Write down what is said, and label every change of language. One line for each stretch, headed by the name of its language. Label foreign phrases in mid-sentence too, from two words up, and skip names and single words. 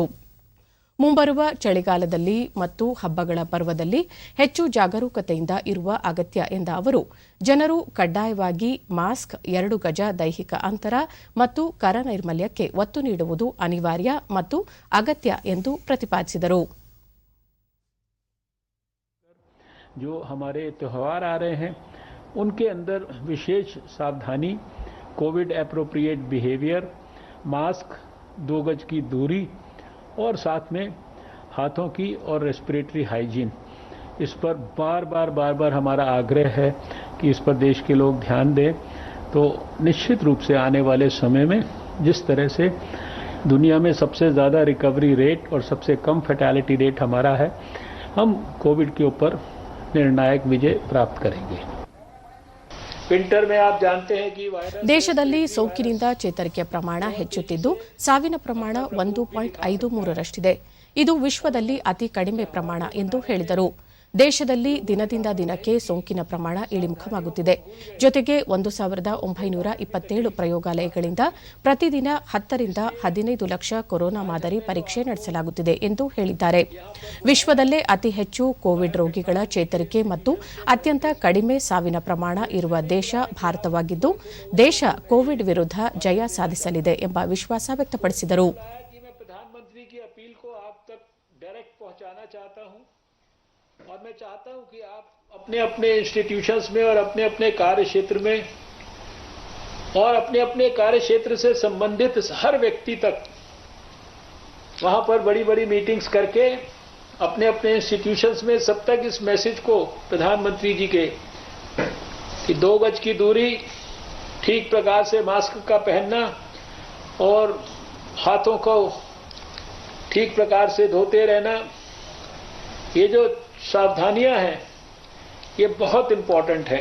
Kannada: ಮುಂಬರುವ ಚಳಿಗಾಲದಲ್ಲಿ ಮತ್ತು ಹಬ್ಬಗಳ ಪರ್ವದಲ್ಲಿ ಹೆಚ್ಚು ಜಾಗರೂಕತೆಯಿಂದ ಇರುವ ಅಗತ್ಯ ಎಂದ ಅವರು ಜನರು ಕಡ್ಡಾಯವಾಗಿ ಮಾಸ್ಕ್, 2 ಗಜ ದೈಹಿಕ ಅಂತರ ಮತ್ತು ಕರ ನೈರ್ಮಲ್ಯಕ್ಕೆ ಒತ್ತು ನೀಡುವುದು ಅನಿವಾರ್ಯ ಮತ್ತು ಅಗತ್ಯ ಎಂದು ಪ್ರತಿಪಾದಿಸಿದರು.
Hindi: जो हमारे त्योहार आ रहे हैं उनके अंदर विशेष सावधानी,
English: Covid appropriate behaviour,
Hindi: मास्क, 2 गज की दूरी और साथ में हाथों की और
English: respiratory hygiene,
Hindi: इस पर बार बार हमारा आग्रह है कि इस पर देश के लोग ध्यान दें. तो निश्चित रूप से आने वाले समय में जिस तरह से दुनिया में सबसे ज़्यादा
English: recovery rate
Hindi: और सबसे कम
English: fatality rate
Hindi: हमारा है, हम कोविड के ऊपर निर्णायक विजय प्राप्त करेंगे. ವಿಂಟರ್ में आप जानते हैं कि
Kannada: ದೇಶದಲ್ಲಿ ಸೋಂಕಿನಿಂದ ಚೇತರಿಕೆಯ ಪ್ರಮಾಣ ಹೆಚ್ಚುತ್ತಿದ್ದು ಸಾವಿನ ಪ್ರಮಾಣ 1.53ರಷ್ಟಿದೆ. ಇದು ವಿಶ್ವದಲ್ಲಿ ಅತಿ ಕಡಿಮೆ ಪ್ರಮಾಣ ಎಂದು ಹೇಳಿದರು. ದೇಶದಲ್ಲಿ ದಿನದಿಂದ ದಿನಕ್ಕೆ ಸೋಂಕಿನ ಪ್ರಮಾಣ ಇಳಿಮುಖವಾಗುತ್ತಿದೆ. ಜೊತೆಗೆ 1,927 ಪ್ರಯೋಗಾಲಯಗಳಿಂದ ಪ್ರತಿದಿನ 10ರಿಂದ 15 ಲಕ್ಷ ಕೊರೋನಾ ಮಾದರಿ ಪರೀಕ್ಷೆ ನಡೆಸಲಾಗುತ್ತಿದೆ ಎಂದು ಹೇಳಿದ್ದಾರೆ. ವಿಶ್ವದಲ್ಲೇ ಅತಿ ಹೆಚ್ಚು ಕೋವಿಡ್ ರೋಗಿಗಳ ಚೇತರಿಕೆ ಮತ್ತು ಅತ್ಯಂತ ಕಡಿಮೆ ಸಾವಿನ ಪ್ರಮಾಣ ಇರುವ ದೇಶ ಭಾರತವಾಗಿದ್ದು ದೇಶ ಕೋವಿಡ್ ವಿರುದ್ಧ ಜಯ ಸಾಧಿಸಲಿದೆ ಎಂಬ ವಿಶ್ವಾಸ ವ್ಯಕ್ತಪಡಿಸಿದರು.
Hindi: और मैं चाहता हूं कि आप अपने अपने इंस्टीट्यूशंस में और अपने अपने कार्य क्षेत्र में और अपने अपने कार्य क्षेत्र से संबंधित हर व्यक्ति तक वहां पर बड़ी बड़ी मीटिंग्स करके अपने अपने इंस्टीट्यूशंस में सब तक इस मैसेज को प्रधानमंत्री जी के कि 2 गज की दूरी, ठीक प्रकार से मास्क का पहनना और हाथों को ठीक प्रकार से धोते रहना, ये जो सावधानियां हैं ये बहुत इम्पोर्टेंट हैं.